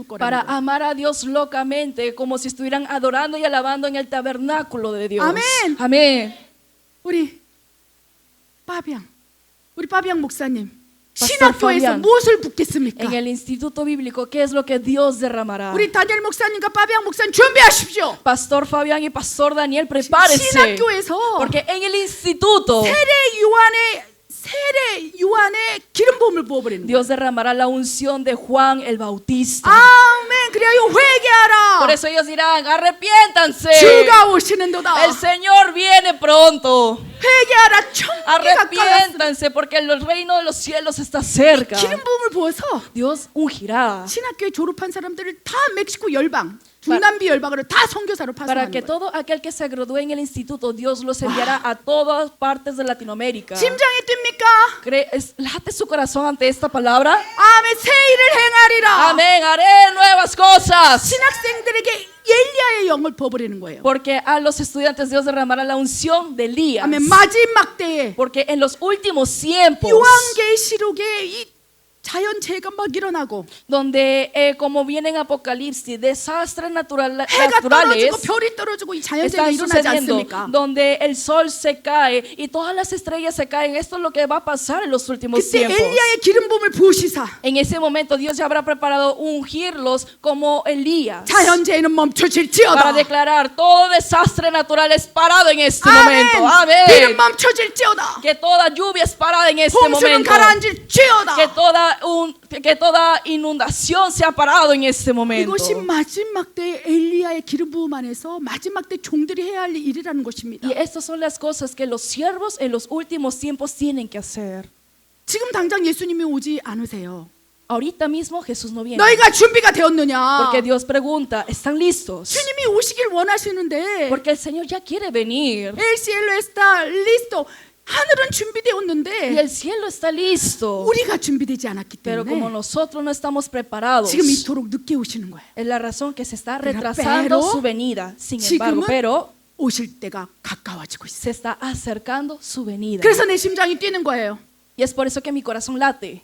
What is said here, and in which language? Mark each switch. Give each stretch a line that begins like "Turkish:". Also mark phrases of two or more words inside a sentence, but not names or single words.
Spanish: para
Korean: 거라는 거예요.
Spanish: amar a Dios locamente, como si estuvieran adorando y alabando en el tabernáculo de Dios. Amén. Amén.
Korean: 우리 빠비앙 목사님
Spanish: Pastor
Korean: 신학교에서
Spanish: Fabián.
Korean: 무엇을 붓겠습니까?
Spanish: En el instituto bíblico, ¿qué es lo que Dios derramará?
Korean: 우리 다니엘 목사님과 빠비앙 목사님 준비하십시오.
Spanish: Pastor Fabián y Pastor Daniel, prepárese.
Korean: 신학교에서
Spanish: Porque en el instituto
Korean: 세례 요한의 기름 부음을 부어버리는 거예요.
Spanish: Dios derramará la unción de Juan el Bautista.
Korean: 아멘. 그래요 회개하라.
Spanish: Por eso ellos dirán, arrepiéntanse.
Korean: 주가 오시는도다.
Spanish: El Señor viene pronto.
Korean: 회개하라. 천국이 가까웠습니다.
Spanish: Arrepiéntanse porque el reino de los cielos está cerca.
Korean: 기름 부음을 부어서
Spanish: Dios ungirá
Korean: 신학교에 졸업한 사람들을 다 멕시코 열방, 중남미 열방으로 다 선교사로
Spanish: para
Korean: 파송하는
Spanish: que
Korean: 거예요.
Spanish: todo aquel que se gradúe en el instituto, Dios los enviará a todas partes de Latinoamérica.
Korean: 심장이 뜁니까?
Spanish: Late su corazón ante esta palabra.
Korean: 아멘. 새 일을 행하리라.
Spanish: Amén, haré nuevas cosas.
Korean: 신학생들에게 엘리야의 영을 부어버리는 거예요.
Spanish: Porque a los estudiantes Dios derramará la unción de Elías.
Korean: 아멘. 마지막 때에
Spanish: Porque en los últimos tiempos,
Korean: 요한계시록에 이 자연재해가 막 일어나고
Spanish: donde como viene en Apocalipsis, desastres
Korean: 해가
Spanish: naturales
Korean: 떨어지고 별이 떨어지고 이 자연재해가
Spanish: están
Korean: 일어나지
Spanish: sucediendo,
Korean: 않습니까?
Spanish: donde el sol se cae y todas las estrellas se caen. Esto es lo que va a pasar en los últimos
Korean: 그때
Spanish: tiempos.
Korean: 엘리야의 기름 부음을 부으시사
Spanish: En ese momento Dios ya habrá preparado ungirlos como Elías
Korean: 자연재해는
Spanish: para
Korean: 멈춰질지어다.
Spanish: declarar todo desastre natural es parado en este
Korean: 아멘.
Spanish: momento.
Korean: 비는
Spanish: Amén.
Korean: 멈춰질지어다.
Spanish: Que toda lluvia es parada en este
Korean: 홍수는
Spanish: momento.
Korean: 가라앉을지어다.
Spanish: Que toda inundación sea parado en este momento.
Korean: 이것이 마지막 때 엘리야의 기름 부음 안에서 마지막 때 종들이 해야 할 일이라는 것입니다.
Spanish: Y estas son las cosas que los siervos en los últimos tiempos tienen que hacer.
Korean: 지금 당장 예수님이 오지 않으세요.
Spanish: Ahorita mismo Jesús no viene.
Korean: 너희가 준비가 되었느냐?
Spanish: Porque Dios pregunta, ¿están listos?
Korean: 주님이 오시길 원하시는데
Spanish: Porque el Señor ya quiere venir. El cielo está listo.
Korean: 하늘은 준비되었는데
Spanish: Y el cielo está listo.
Korean: 우리가 준비되지 않았기
Spanish: Pero como
Korean: 때문에
Spanish: nosotros no estamos preparados,
Korean: 지금 이토록 늦게 오시는 거예요.
Spanish: es la razón que se está Pero retrasando su venida. Sin embargo, pero
Korean: 오실 때가 가까워지고 있어요.
Spanish: se está acercando su venida.
Korean: 그래서 내 심장이 뛰는 거예요.
Spanish: Y es por eso que mi corazón late.